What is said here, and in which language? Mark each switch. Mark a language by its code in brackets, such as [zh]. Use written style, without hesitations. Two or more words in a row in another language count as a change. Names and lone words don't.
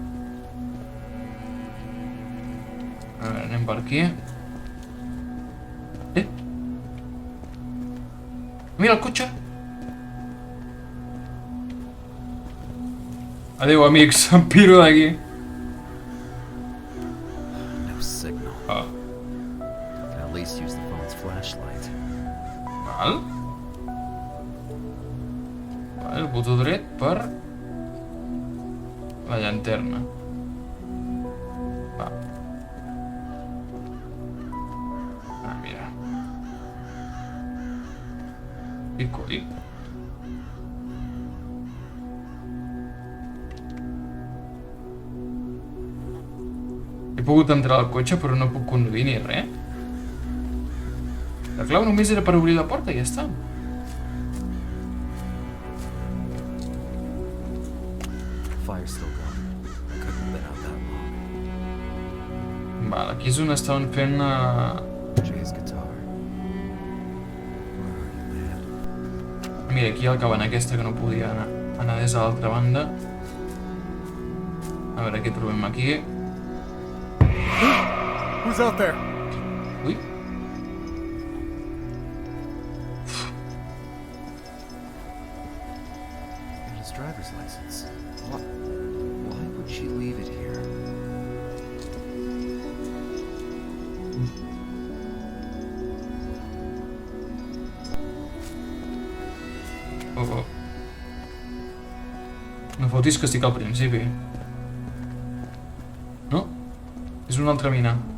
[ca] A veure, anem per aquí. Mira el cotxe! Adéu, amics, em piro d'aquí. [en] No signal. Ah, Can at least use the phone's flashlight. [ca] val. Vale, el botó dret per la llanterna. Va. Ah, mira. I coi. He pogut entrar al cotxe però no puc conduir ni res. La clau només era per obrir la porta i ja està. [en] Fire's still going. Couldn't have been out that long. [ca] Val, aquí és on estaven fent... [en] Jay's guitar. Where are you, man? [ca] Mira, aquí hi ha el cabana aquesta que no podia anar des de l'altra banda. A veure què trobem aquí. [en] Who's out there? Ui. And his driver's license. Why would she leave it here? Oh. [ca] No fotis que estic al principi. No? És una altra mina.